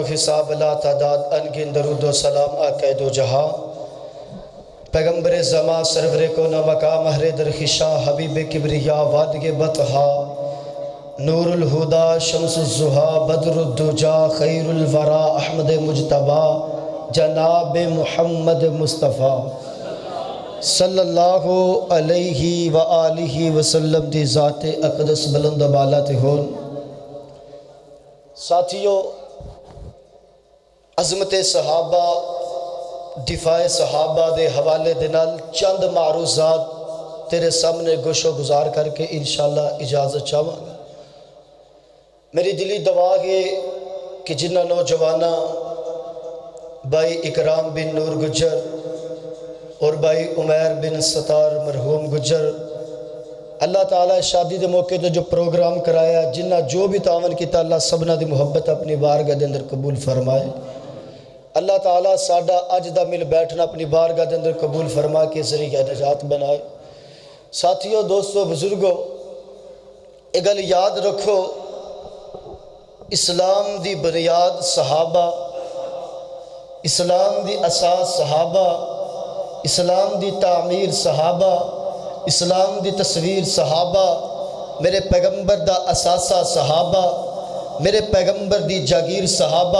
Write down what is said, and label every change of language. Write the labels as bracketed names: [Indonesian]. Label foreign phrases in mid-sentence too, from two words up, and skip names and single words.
[Punjabi] حساب لا تعداد انگن درود و سلام آقا دو جہاں، پیغمبر زمان سرور کو نہ مقام اہل درخشاں، حبیب کبریا وادگ بطحا، [Arabic] نور الہدا شمس الزہا بدر الدجا خیر الورا احمد مجتبہ جناب محمد [Punjabi] مصطفیٰ [Arabic] صلی اللہ علیہ وآلہ وسلم [Punjabi] دی ذات اقدس بلند و بالا تے ہون۔ ساتھیوں، عظمت صحابہ، دفاع صحابہ دے حوالے دنال چند معروضات تیرے سامنے گوشو گزار کر کے انشاءاللہ [Urdu] اجازت چاہوں گا۔ [Punjabi] میری دلی دعا ہے کہ جنہ نوجوانہ بھائی اکرام بن نور گجر اور بھائی عمیر بن ستار مرحوم گجر، اللہ تعالیٰ شادی دے موقع تے جو پروگرام کرایا، جنہ جو بھی تعاون کیتا اللہ سبنا دی محبت اپنی بارگاہ دے اندر قبول فرمائے۔ اللہ تعالیٰ ساڈا اج دا مل بیٹھنا اپنی بارگاہ دے اندر قبول فرما کے ذریعہ نجات بنائے۔ ساتھیوں، دوستوں، بزرگوں، ایک گل یاد رکھو، اسلام دی بنیاد صحابہ، اسلام دی اساس صحابہ، اسلام دی تعمیر صحابہ، اسلام دی تصویر صحابہ، میرے پیغمبر دا اساسہ صحابہ، میرے پیغمبر دی جاگیر صحابہ۔